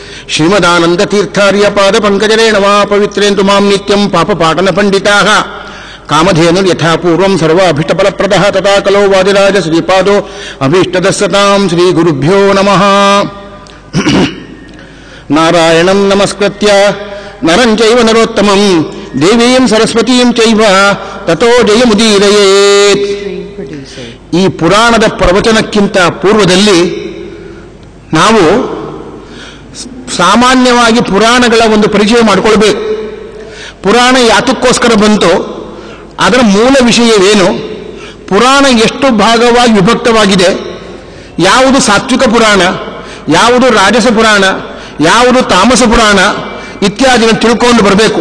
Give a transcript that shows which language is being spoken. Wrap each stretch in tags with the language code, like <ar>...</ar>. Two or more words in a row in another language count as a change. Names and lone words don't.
<sa>ಶ್ರೀಮದಾನಂದ ತೀರ್ಥಾರ್ಯ ಪಾದ ಪಂಕಜರೇಣ ವಾ ಪವಿತ್ರೇಂದು ಮಾಂ ನಿತ್ಯಂ ಪಾಪಪಾಟನ ಪಂಡಿತಾಃ ಕಾಮಧೇನು ಯಥಾಪೂರ್ವಂ ಸರ್ವಾಭೀಷ್ಟಫಲಪ್ರದಃ ತಥಾ ಕಲೋ ವಾದಿರಾಜ ಶ್ರೀಪಾದೋ ಅಭೀಷ್ಟದಸ್ಸತಾಂ ಶ್ರೀ ಗುರುಭ್ಯೋ ನಮಃ. ನಾರಾಯಣಂ ನಮಸ್ಕೃತ್ಯ ನರಂ ಚೈವ ನರೋತ್ತಮಂ ದೇವೀಂ ಸರಸ್ವತೀಂ ಚೈವ ತತೋ ಜಯಮುದೀರಯೇತ್.</sa> <kn>ಈ ಪುರಾಣದ ಪ್ರವಚನಕ್ಕಿಂತ ಪೂರ್ವದಲ್ಲಿ ನಾವು ಸಾಮಾನ್ಯವಾಗಿ ಪುರಾಣಗಳ ಒಂದು ಪರಿಚಯ ಮಾಡಿಕೊಳ್ಬೇಕು. ಪುರಾಣ ಯಾತಕ್ಕೋಸ್ಕರ ಬಂತು, ಅದರ ಮೂಲ ವಿಷಯವೇನು, ಪುರಾಣ ಎಷ್ಟು ಭಾಗವಾಗಿ ವಿಭಕ್ತವಾಗಿದೆ, ಯಾವುದು ಸಾತ್ವಿಕ ಪುರಾಣ, ಯಾವುದು ರಾಜಸ ಪುರಾಣ, ಯಾವುದು ತಾಮಸ ಪುರಾಣ ಇತ್ಯಾದಿನ ತಿಳ್ಕೊಂಡು ಬರಬೇಕು.</kn>